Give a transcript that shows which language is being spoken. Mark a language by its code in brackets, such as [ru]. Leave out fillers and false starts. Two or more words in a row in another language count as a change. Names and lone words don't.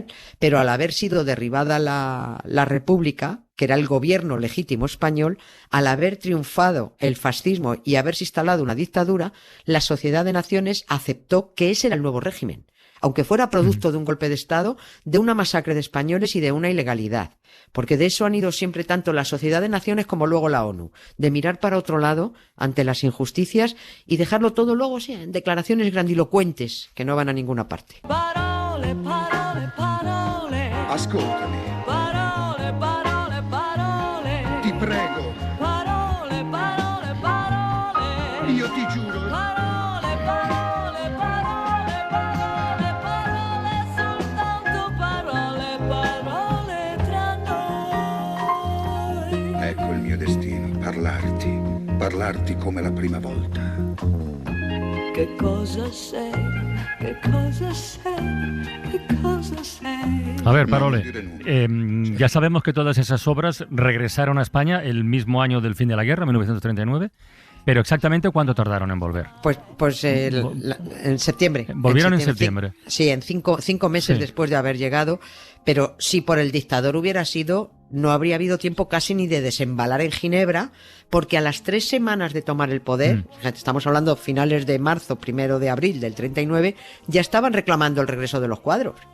[es] Pero al haber sido derribada la República, que era el gobierno legítimo español, al haber triunfado el fascismo y haberse instalado una dictadura, la Sociedad de Naciones aceptó que ese era el nuevo régimen, aunque fuera producto de un golpe de Estado, de una masacre de españoles y de una ilegalidad. Porque de eso han ido siempre tanto la Sociedad de Naciones como luego la ONU, de mirar para otro lado ante las injusticias y dejarlo todo luego en declaraciones grandilocuentes que no van a ninguna parte. [it] Parole, parole, parole. Ascoltami. Parole, parole, parole. Ti prego. Parole, parole, parole. Io ti giuro. Parole, parole, parole, parole, parole, soltanto parole, parole tra noi. Ecco il mio destino, parlarti come la prima volta. Che cosa sei? Che cosa sei? Che cosa sei? [es] A ver, No, Parole, no diré nunca. ya sabemos que todas esas obras regresaron a España el mismo año del fin de la guerra, 1939, pero exactamente ¿cuánto tardaron en volver? Pues en septiembre. Volvieron en septiembre. Sí, en cinco meses Sí. después de haber llegado, pero si por el dictador hubiera sido, no habría habido tiempo casi ni de desembalar en Ginebra, porque a las 3 semanas de tomar el poder, fíjate, estamos hablando finales de marzo, 1 de abril del 39, ya estaban reclamando el regreso de los cuadros.